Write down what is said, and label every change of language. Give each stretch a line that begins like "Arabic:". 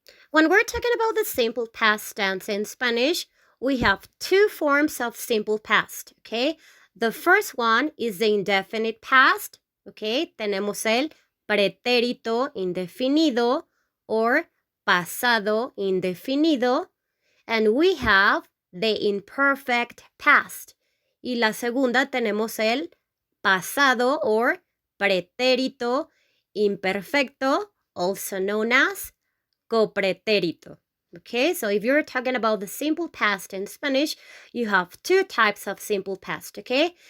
English: When we're talking about the simple past tense in Spanish, we have two forms of simple past, okay? The first one is the indefinite past, okay?
Spanish: Tenemos el pretérito indefinido or pasado indefinido.
English: And we have the imperfect past.
Spanish: Y la segunda tenemos el pasado or pretérito imperfecto,
English: also known as
Spanish: copretérito.
English: Okay, so if you're talking about the simple past in Spanish, you have two types of simple past, okay?